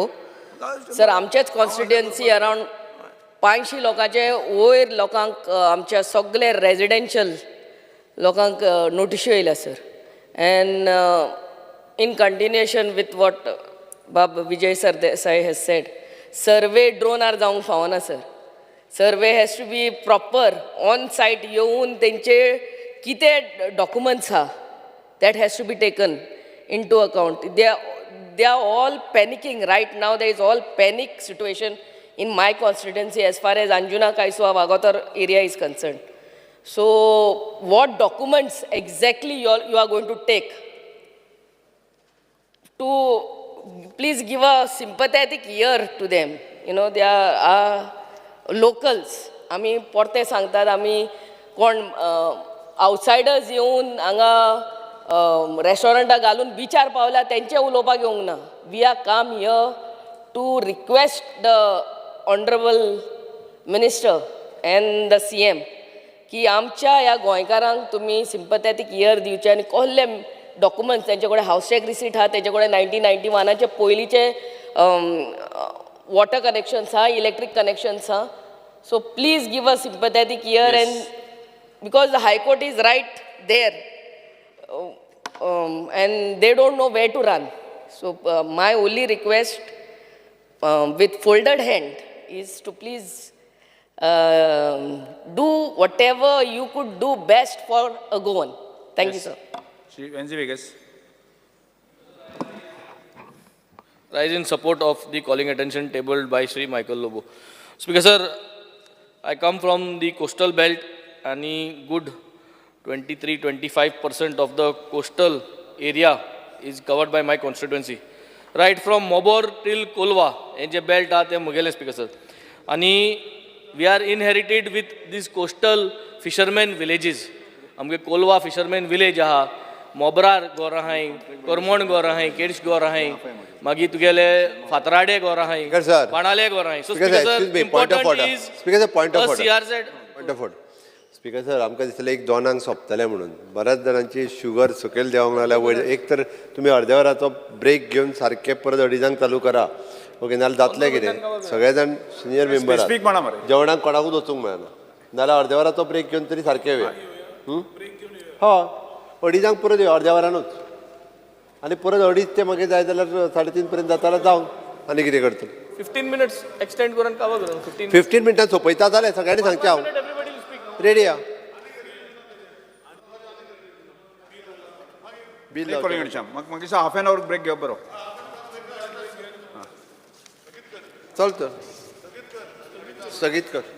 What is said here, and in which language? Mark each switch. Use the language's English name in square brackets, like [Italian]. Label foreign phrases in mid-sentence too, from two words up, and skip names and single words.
[Konkani] Sir, आमचेच [English] constituency around [Konkani] 500 लोकांचे वयर लोकांक आमच्या सगळे रेजिडेन्शियल लोकांक नोटिश्यो येयल्या सर [English] and in continuation with what Bab Vijay Sardesai has said [Konkani] सर्वे ड्रोनार जावंक फावना सर [English] survey has to be proper on site [Konkani] येवन तेंचे कितें डॉक्युमेंट्स आहा [English] that has to be taken into account they are all panicking right now they is all panic situation in my constituency as far as Anjuna Kaiswa Vagotar area is concerned. So what documents exactly you are going to take to please give a sympathetic ear to them. You know, they are locals. [Konkani] आमी परते सांगतात आमी कोण outsiders येवन हांगा रेस्टॉरंटाक घालून बिचार पावल्या तेंचे उलोवपाक येवंक ना. [English] We are come here to request the Honorable Minister and the CM [Konkani] की आमच्या ह्या गोंयकारांक तुमी [English] sympathetic ear [Konkani] दिवचे आनी कसले डॉक्युमेंट्स तेंचे कडेन [English] house tax receipt [Konkani] आहा तेंचे कडेन 1991चे पयलींचे [English] water connections आहा electric connections आहा so please give a sympathetic ear and because the High Court is right there and they don't know where to run so my only request with folded hand is to please do whatever you could do best for a Goan. Thank you, sir. श्री एन जी वेगस. Rise in support of the calling attention tabled by Sri Michael Lobo. Speaker sir, I come from the coastal belt and good 23-25% of the coastal area is covered by my constituency. Right from Mobor till Kolwa, and the belt are there Mugele speaker sir. And we are inherited with these coastal fishermen villages. [Konkani] आमगे कोलवा [English] fisherman village [Konkani] आहा, मोबरार गोर आहाय, करमण गोर आहाय, केड्स गोर आहाय, मागीर तुगेले फातराडे गोर आहाय, बाणाले गोर आहाय. [English] so important is point of order. CRZ. point of order. speaker sir, [Konkani] आमकां दिसलें एक 2 सोंपतलें म्हणून. बऱ्याच जाणांची शुगर सकयल देंवंक लागल्या. वयर एक तर तुमी अर्द्या वराचो ब्रेक घेवन सारके परत 2:30 चालू करा. ओके, नाल्यार जातलें कितें? सगळे जाण [English] senior member [Konkani] जेवणाक कोणाकूच वचूंक मेळना. नाल्यार अर्द्या वराचो ब्रेक घेवन तरी सारके वेळ. हय, 2:30 परत येवं अर्द्या वरानूच. आनी परत 2:30 ते मागीर जाय जाल्यार 3:30 पर्यंत जाता जाल्यार जावं. आनी कितें करतलो? [English] 15 minutes extend [Konkani] करून कावा करून 15 मिनटांत सोंपयता जाल्यार सगळ्यांनी सांगचें हांव. रेडी आहा. बिल म्हाका दिसता [English] half an hour break [Konkani] घेवप बरो. चल तर स्थगीत कर.